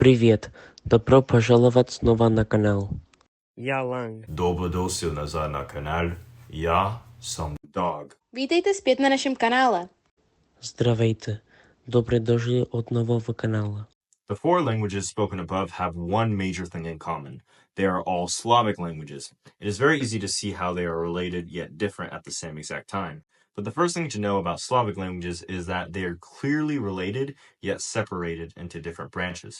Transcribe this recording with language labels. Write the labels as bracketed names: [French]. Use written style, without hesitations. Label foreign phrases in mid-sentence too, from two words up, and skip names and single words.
[Russian] Привет! Добро пожаловать снова на канал. Я Lang. [Serbian] Добро назад на канал. Я сам Dawg. [Czech] Vítejte zpět na našem kanále. [Bulgarian] Здравейте! Добре дошли отново в канала. [English] The four languages spoken above have one major thing in common. They are all Slavic languages. It is very easy to see how they are related yet different at the same exact time. But the first thing to know about Slavic languages is that they are clearly related yet separated into different branches.